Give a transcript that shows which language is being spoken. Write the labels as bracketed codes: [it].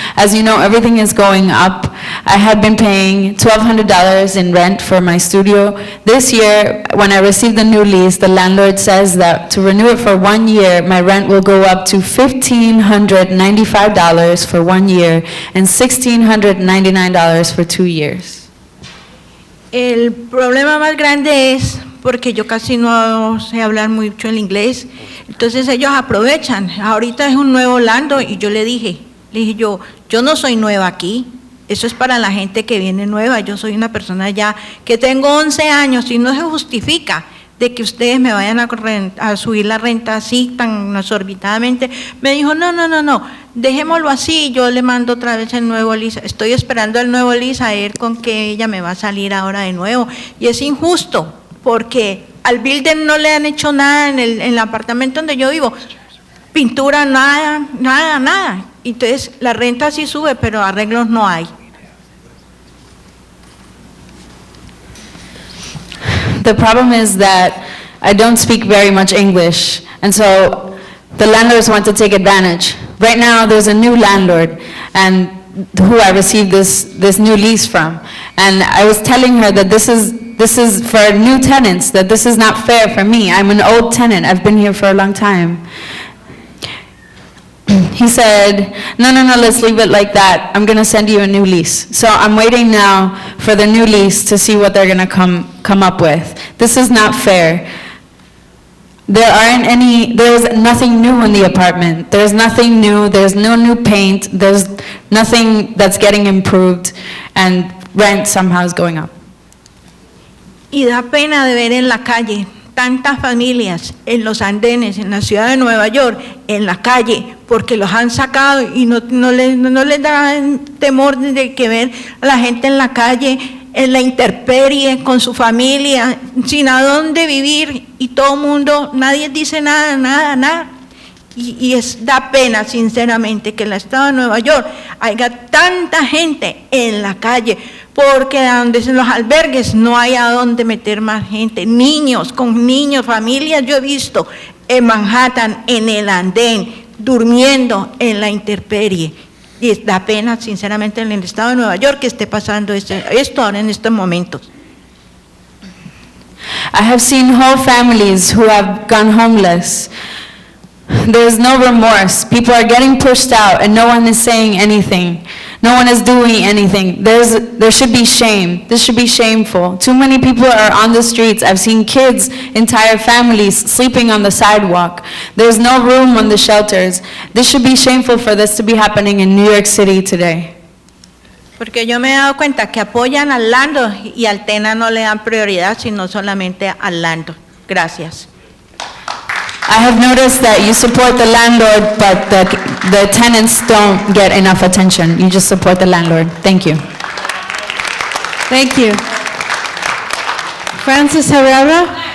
[en] As you know, everything is going up. I had been paying $1,200 in rent for my studio. This year, when I received the new lease, the landlord says that to renew it for 1 year, my rent will go up to $1,595 for 1 year and $1,699 for 2 years. [es] El problema más grande es porque yo casi no sé hablar mucho el inglés, entonces ellos aprovechan. Ahorita es un nuevo lando y yo le dije yo no soy nueva aquí, eso es para la gente que viene nueva, yo soy una persona ya que tengo 11 años y no se justifica de que ustedes me vayan a subir la renta así tan exorbitadamente. Me dijo, no, dejémoslo así, yo le mando otra vez el nuevo lease. Estoy esperando el nuevo lease a ver con qué ella me va a salir ahora de nuevo. Y es injusto, porque al builder no le han hecho nada en el apartamento donde yo vivo. Pintura, nada. Entonces la renta sí sube, pero arreglos no hay. [en] The problem is that I don't speak very much English, and so the landlords want to take advantage. Right now, there's a new landlord, and who I received this new lease from, and I was telling her that this is for new tenants, that this is not fair for me. I'm an old tenant. I've been here for a long time. He said, no, let's leave it like that. I'm going to send you a new lease. So I'm waiting now for the new lease to see what they're going to come up with. This is not fair. There's nothing new in the apartment. There's nothing new. There's no new paint. There's nothing that's getting improved, and rent somehow is going up. [es] Y da pena de ver en la calle tantas familias en los andenes, en la ciudad de Nueva York, en la calle, porque los han sacado y no les da temor de que ver a la gente en la calle, en la intemperie, con su familia, sin a dónde vivir, y todo el mundo, nadie dice nada. Y da pena, sinceramente, que en el estado de Nueva York haya tanta gente en la calle, porque donde en los albergues no hay a dónde meter más gente, niños, familias, yo he visto en Manhattan, en el andén, durmiendo en la intemperie. Y da pena, sinceramente, en el estado de Nueva York que esté pasando esto ahora en estos momentos. [en] I have seen whole families who have gone homeless. There's no remorse. People are getting pushed out and no one is saying anything. No one is doing anything. There should be shame. This should be shameful. Too many people are on the streets. I've seen kids, entire families sleeping on the sidewalk. There's no room on the shelters. This should be shameful for this to be happening in New York City today. [es] Porque yo me he dado cuenta que apoyan al landlord y al tenant no le dan prioridad, sino solamente al landlord. Gracias. [en] I have noticed that you support the landlord, but the tenants don't get enough attention. You just support the landlord. Thank you. Thank you. Francis Herrera?